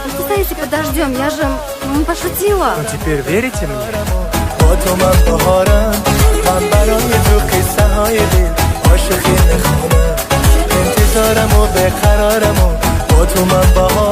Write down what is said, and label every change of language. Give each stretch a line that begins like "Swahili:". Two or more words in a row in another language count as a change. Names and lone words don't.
Russian: Кстати, подождем, я же пошутила. Ну теперь верите мне?
Persian: با تو من بهارم من برای تو قصه های دل عاشقی میخوانم انتظارم و بقرارم و با تو من